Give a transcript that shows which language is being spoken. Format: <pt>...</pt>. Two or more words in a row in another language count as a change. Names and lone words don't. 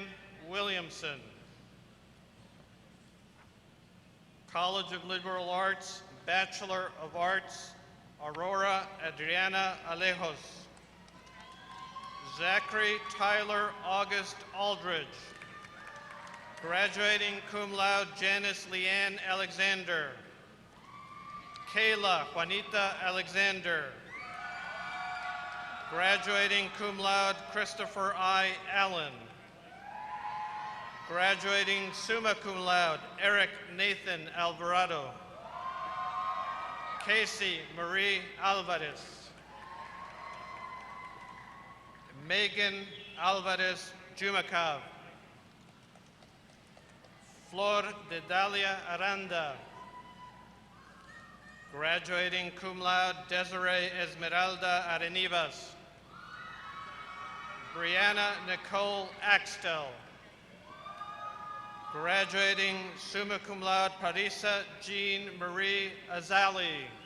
<en>Williamson, College of Liberal Arts, Bachelor of Arts, Aurora Adriana Alejos, Zachary Tyler August Aldridge, graduating</en> <la>cum laude</la> <en>Janice Leanne Alexander, Kayla Juanita Alexander, graduating</en> <la>cum laude</la> <en>Christopher I. Allen, graduating</en> <la>summa cum laude</la> <en>Eric Nathan Alvarado, Casey Marie Alvarez, Megan Alvarez Jumakav, Flor de Dalia Aranda, graduating</en> <la>cum laude</la> <en>Desiree Esmeralda Arenivas, Brianna Nicole Axtell, graduating</en> <la>summa cum laude</la> <en>Parisa Jean Marie Azali,</en>